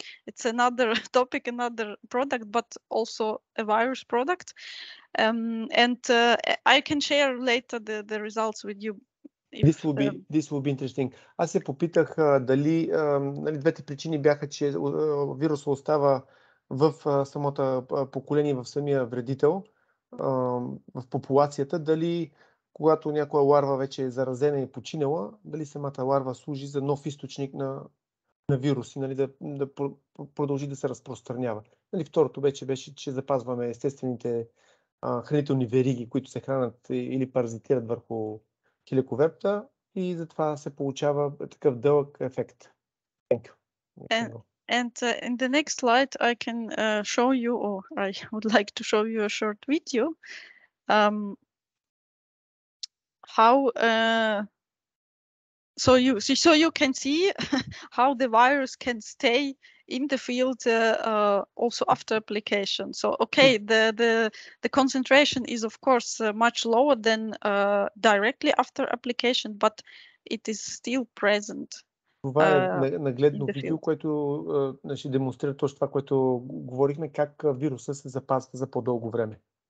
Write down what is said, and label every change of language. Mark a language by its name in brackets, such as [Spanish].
[English] It's another topic, another product, but also a virus product. And I can share later the results with you. This will be interesting. [Bulgarian] Аз се попитах дали двете причини бяха, че вируса остава в самото поколение, в самия вредител, в популацията, дали когато някоя ларва вече е заразена и починала, дали самата ларва служи за нов източник на вируси, нали, да продължи да се разпространява. Нали, второто беше, че запазваме естествените хранителни вериги, които се хранят или паразитират върху хеликоверта и затова се получава такъв дълъг ефект. [English] Thank you. And in the next slide, I can show you, or I would like to show you a short video, how so you can see how the virus can stay in the field also after application. So okay, the concentration is of course much lower than directly after application, but it is still present. [Bulgarian] Това е нагледно видео, което ще демонстрира точно това, което говорихме, как вируса се запазва за по-дълго време.